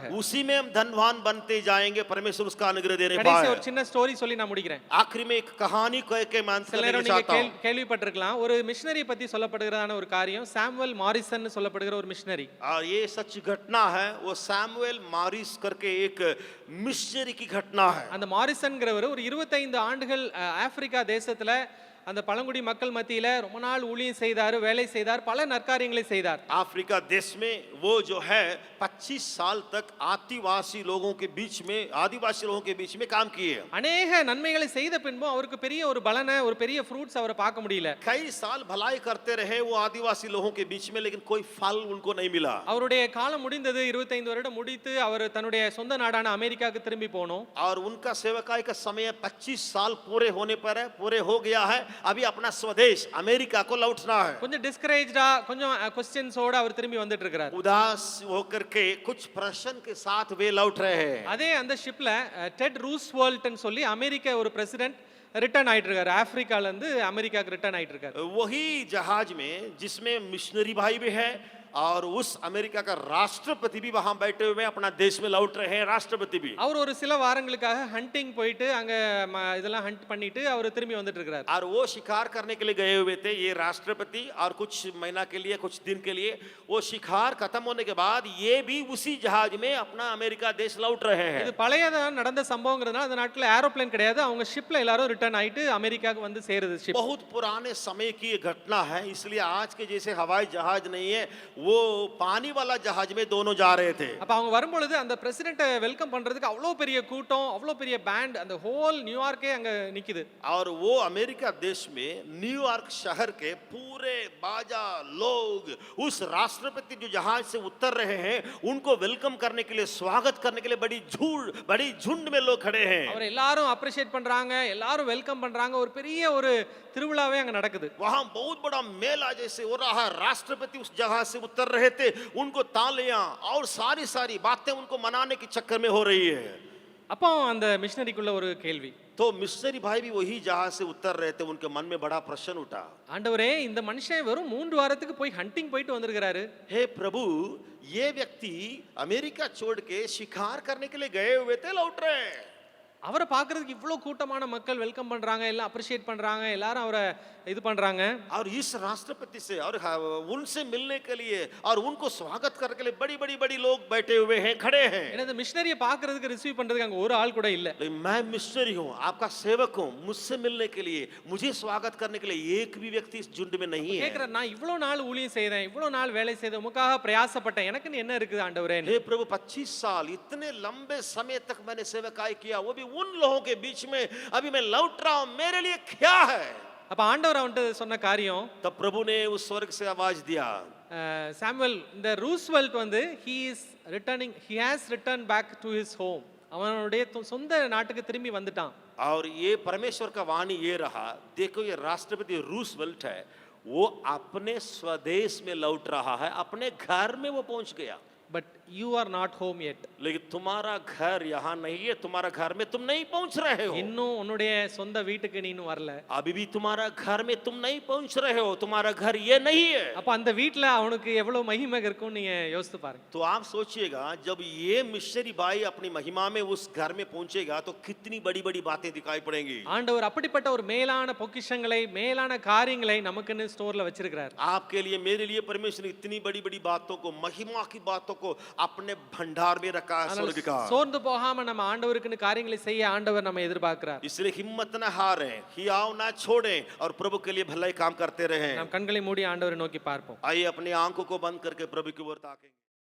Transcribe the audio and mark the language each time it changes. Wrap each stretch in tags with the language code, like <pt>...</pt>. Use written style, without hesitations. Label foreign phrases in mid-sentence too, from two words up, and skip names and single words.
<hi>उसी में हम धनवान बनते जाएंगे, परमेश्वर उसका अनुग्रह देने</hi> <ta>கடைசி</ta> <hi>पाए।</hi> <ta>ஒரு சின்ன ஸ்டோரி சொல்லி நான் முடிக்கிறேன்.</ta> <hi>आखिरी में एक कहानी कह के मैं अंत</hi> <ta>சில</ta> <hi>करना</hi> <ta>நேரம் நீங்க</ta> <hi>चाहता हूं।</hi> <ta>கேள்விப்பட்டிருக்கலாம், ஒரு மிஷனரி பத்தி சொல்லப்படுகிறதான ஒரு காரியம், சாமுவேல் மாரிசன் சொல்லப்படுகிற ஒரு மிஷனரி.</ta> <hi>और ये सच घटना है, वो सैमुएल मारिस करके एक मिशनरी की घटना है।</hi> <ta>அந்த மாரிசன்ங்கிறவர் ஒரு 25 ஆண்டுகள் ஆப்பிரிக்கா தேசத்துல அந்த பழங்குடி மக்கள் மத்தியில ரொம்ப நாள் ஊழியம் செய்தார், வேலை செய்தார், பல நற்காரியங்களை செய்தார்.</ta> <hi>अफ्रीका देश में वो जो है 25 साल तक आदिवासी लोगों के बीच में काम किए।</hi> <ta>அநேக நன்மைகளை செய்த பின்பும் அவருக்கு பெரிய ஒரு பலனை, ஒரு பெரிய ஃப்ரூட்ஸ் அவரை பார்க்க முடியல.</ta> <hi>कई साल भलाई करते रहे वो आदिवासी लोगों के बीच में, लेकिन कोई फल उनको नहीं मिला।</hi> <ta>அவருடைய காலம் முடிந்தது, 25 வருடம் முடித்து அவர் தன்னுடைய சொந்த நாடான அமெரிக்காவுக்கு திரும்பி போனோம்.</ta> <hi>और उनका सेवकाई का समय 25 साल पूरे हो गया है। अभी अपना स्वदेश अमेरिका को लौटना है।</hi> <ta>கொஞ்சம் டிஸ்கரேஜ்டா, கொஞ்சம் क्वेश्चंसோட அவர் திரும்பி வந்துட்டு இருக்கார்.</ta> <hi>उदास होकर के कुछ प्रश्न के साथ वे लौट रहे हैं।</hi> <ta>அதே அந்த ஷிப்ல டெட் ரூஸ்வெல்ட்னு சொல்லி அமெரிக்க ஒரு பிரசிடென்ட் ரிட்டர்ன் ஆயிட்டு இருக்காரு. ஆப்பிரிக்கால இருந்து அமெரிக்காக்கு ரிட்டர்ன் ஆயிட்டு இருக்காரு.</ta> <hi>वही जहाज में जिसमें मिशनरी भाई भी है और उस अमेरिका का राष्ट्रपति भी वहां बैठे हुए अपना देश में लौट रहे हैं। राष्ट्रपति भी</hi> <ta>அவர் ஒரு சில வாரங்களுக்காக ஹண்டிங் போயிட்டு அங்க இதெல்லாம் ஹண்ட் பண்ணிட்டு அவர் திரும்பி வந்துட்டு இருக்காரு.</ta> <hi>और वो शिकार करने के लिए गए हुए थे ये राष्ट्रपति, और कुछ महीना के लिए, कुछ दिन के लिए वो शिकार खत्म होने के बाद ये भी उसी जहाज में अपना अमेरिका देश लौट रहे हैं।</hi> <ta>இது பழையதா நடந்த சம்பவங்கிறதுனால அந்த நாட்ல ஏரோப்ளேன் கிடையாது. அவங்க ஷிப்ல எல்லாரும் ரிட்டர்ன் ஆயிட்டு அமெரிக்காக்கு வந்து சேருது ஷிப்.</ta> <hi>बहुत पुराने समय की ये घटना है, इसलिए आज के जैसे हवाई जहाज नहीं है, वो पानी वाला जहाज में दोनों जा रहे थे।</hi> <ta>அப்ப அவங்க வரும்பொழுது அந்த பிரசிடென்ட்டை வெல்கம் பண்றதுக்கு அவ்வளோ பெரிய கூட்டம், அவ்வளோ பெரிய பேண்ட், அந்த ஹோல் நியூயார்க்கே அங்க நிக்குது.</ta> <hi>और वो अमेरिका देश में न्यूयॉर्क शहर के पूरे बाजा लोग उस राष्ट्रपति जो जहाज से उतर रहे हैं उनको वेलकम करने के लिए, स्वागत करने के लिए बड़ी झुंड में लोग खड़े हैं।</hi> <ta>அவர் எல்லாரும் அப்ரிஷியேட் பண்றாங்க, எல்லாரும் வெல்கம் பண்றாங்க. ஒரு பெரிய ஒரு திருவிழாவே அங்க நடக்குது.</ta> <hi>वहां बहुत बड़ा मेला जैसे हो रहा है। राष्ट्रपति उस जहाज से उतर रहे थे, उनको तालियां और सारी बातें उनको मनाने के चक्कर में हो रही है।</hi> <ta>அப்போ அந்த மிஷனரிக்குள்ள ஒரு கேள்வி.</ta> <hi>तो मिशनरी भाई भी वही जहाज से उतर रहे थे, उनके मन में बड़ा प्रश्न उठा।</hi> <ta>ஆண்டவரே, இந்த மனுஷன் வெறும் 3 வாரத்துக்கு போய் ஹண்டிங் போயிட்டு வந்திருக்காரு.</ta> <hi>हे प्रभु, ये व्यक्ति अमेरिका छोड़ के शिकार करने के लिए गए हुए थे, लौट रहे हैं।</hi> <ta>அவரை பார்க்கிறதுக்கு இவ்வளோ கூட்டமான மக்கள் வெல்கம் பண்றாங்க, எல்லாம் அப்ரிஷியேட் பண்றாங்க, எல்லாரும் அவரை இது பண்றாங்க.</ta> <hi>और इस राष्ट्रपति से और उनसे मिलने के लिए और उनको स्वागत करने के लिए बड़ी लोग बैठे हुए हैं, खड़े हैं।</hi> <ta>இந்த மிஷனரியை பார்க்கிறதுக்கு ரிசீவ் பண்றதுக்கு அங்க ஒரு ஆள் கூட இல்ல.</ta> <hi>लेकिन मैं मिशनरी हूँ, आपका सेवक हूँ, मुझसे मिलने के लिए, मुझे स्वागत करने के लिए एक भी व्यक्ति इस झुंड में नहीं है।</hi> <ta>கேக்குறார், நான் இவ்வளோ நாள் ஊழியம் செய்தேன், இவ்வளோ நாள் வேலை செய்தேன், உமக்காக பிரயாசப்பட்டேன், எனக்கு என்ன இருக்குது ஆண்டவரே?</ta> <hi>हे प्रभु, 25 साल इतने लंबे समय तक मैंने सेवकाई किया, वो भी उन लोगों के बीच में, अभी मैं लौट रहा हूँ, मेरे लिए क्या है?</hi> <ta>அப்ப ஆண்டவர் அவன்கிட்ட சொன்ன காரியம்,</ta> <hi>तब प्रभु ने उस स्वर्ग से आवाज दिया,</hi> <ta>சாமுவேல், இந்த ரூஸ்வெல்ட் வந்து</ta> <en>he has returned back to his home.</en> <ta>அவனுடைய சொந்த நாட்டுக்கு திரும்பி வந்துட்டான்.</ta> <hi>और ये परमेश्वर का वाणी ये रहा, देखो ये राष्ट्रपति रूसवेल्ट है, वो अपने स्वदेश में लौट रहा है, अपने घर में वो पहुंच गया।</hi> <en>But you are not home yet.</en> <hi>लेकिन तुम्हारा घर यहाँ नहीं है, तुम्हारा घर में तुम नहीं पहुंच रहे हो।</hi> <ta>இன்னும் உன்னுடைய சொந்த வீட்டுக்கு நீ இன்னும் வரல.</ta> <hi>अभी भी तुम्हारा घर में तुम नहीं पहुंच रहे हो, तुम्हारा घर ये नहीं है।</hi> <ta>அப்ப அந்த வீட்ல அவனுக்கு எவ்வளவு மகிமை இருக்கும் நீங்க யோசித்து பாருங்க.</ta> <hi>तो आप सोचिएगा, जब ये मिशनरी भाई अपनी महिमा में उस घर में पहुंचेगा तो कितनी बड़ी बातें दिखाई पड़ेंगी।</hi> <ta>ஆண்டவர் அப்படிப்பட்ட ஒரு மேலான பொக்கிஷங்களை, மேலான காரியங்களை நமக்குன்னு ஸ்டோர்ல வச்சிருக்கிறார்.</ta> <hi>आपके लिए, मेरे लिए परमेश्वर इतनी बड़ी बातों को, महिमा की बातों को अपने भंडार में रखा है स्वर्ग का।</hi> <ta>சோர்ந்து போகாம நம்ம ஆண்டவருக்குன்னு காரியங்களை செய்ய ஆண்டவர் நம்ம எதிர்பார்க்கிறார்.</ta> <hi>इसलिए हिम्मत न हारें, हियाव ना छोड़ें और प्रभु के लिए भलाई काम करते रहें।</hi> <ta>நாம் கண்களை மூடி ஆண்டவரை நோக்கி பார்ப்போம்.</ta> <hi>आइए अपनी आंखों को बंद करके प्रभु की ओर ताकें।</hi>